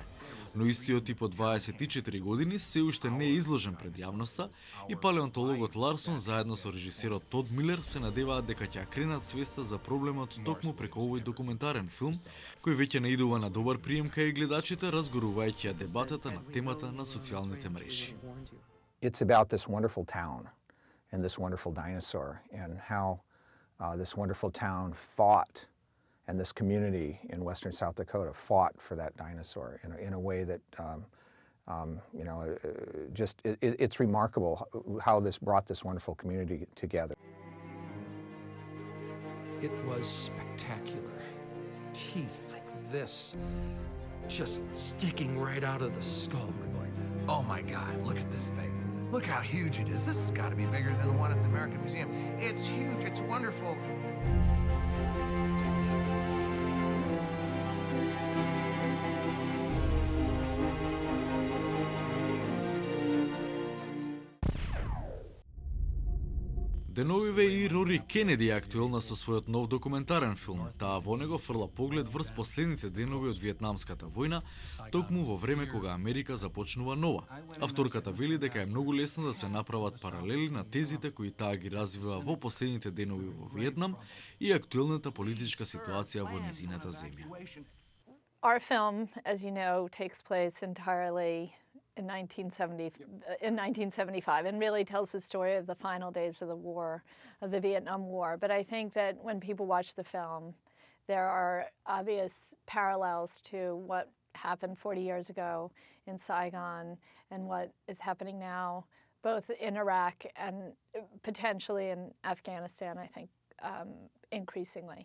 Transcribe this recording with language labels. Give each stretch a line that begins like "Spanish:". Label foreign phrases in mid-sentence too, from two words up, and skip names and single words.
Macedonian: Но истиот тип од 24 години се уште не е изложен пред јавноста и палеонтологот Ларсон заедно со режисерот Тод Милер се надеваат дека ќе кренат свеста за проблемот токму преку овој документарен филм, кој веќе наидува на добар прием кај гледачите, разгорувајќи ја дебатата на темата на социјалните мрежи.
English: It's about this wonderful town and this wonderful dinosaur and how this wonderful town fought, and this community in western South Dakota fought for that dinosaur in a way that, you know, it's remarkable how this brought this wonderful community together. It was spectacular. Teeth like this, just sticking right out of the skull. We're going, oh my God, look at this thing. Look how huge it is. This has got to be bigger than the one at the American Museum. It's huge, it's wonderful.
Macedonian: Деновиве и Рори Кенеди е актуелна со својот нов документарен филм. Таа во него фрла поглед врз последните денови од Виетнамската војна, токму во време кога Америка започнува нова. Авторката вели дека е многу лесно да се направат паралели на тезите кои таа ги развива во последните денови во Виетнам и актуелната политичка ситуација во незината земја.
English: Our film, as you know, takes place entirely in 1975 and really tells the story of the final days of the war, of the Vietnam War. But I think that when people watch the film, there are obvious parallels to what happened 40 years ago in Saigon and what is happening now, both in Iraq and potentially in Afghanistan, I think, increasingly.